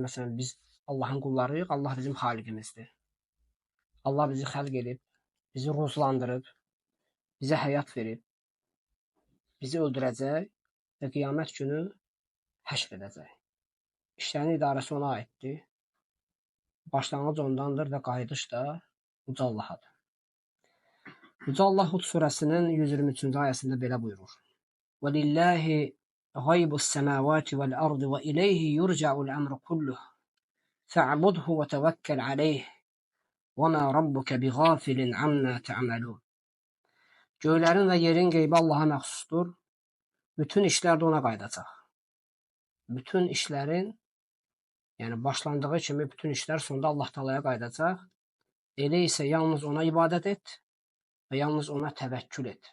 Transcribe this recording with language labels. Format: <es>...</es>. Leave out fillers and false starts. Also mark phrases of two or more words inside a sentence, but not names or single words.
<az>Məsələn, biz Allahın qullarıyıq, Allah bizim xaliqimizdir. Allah bizi xəlq edib, bizi ruzlandırıb, bizə həyat verib, bizi öldürəcək və qiyamət günü həşr edəcək. İşlərin idarəsi ona aiddir. Başlanğıc ondandır və qayıdış da Uca Allahadır. Uca Allah Hud surəsinin 123-cü ayəsində belə buyurur.</az> <ar>وَلِلَّهِ غَيْبُ السَّمَاوَاتِ وَالْأَرْضِ وَإِلَيْهِ يُرْجَعُ الْأَمْرُ كُلُّهُ فَاعْبُدْهُ وَتَوَكَّلْ عَلَيْهِ وَمَا رَبُّكَ بِغَافِلٍ عَمَّا تَعْمَلُونَ.</ar> <az>Göylərin və yerin qeybi Allaha məxsusdur. Bütün işlər də ona qayıdacaq. Bütün işlərin, yəni başlandığı kimi bütün işlər sonunda Allah Taala'ya qayıdacaq. Elə isə yalnız ona ibadət et və yalnız ona təvəkkül et.</az>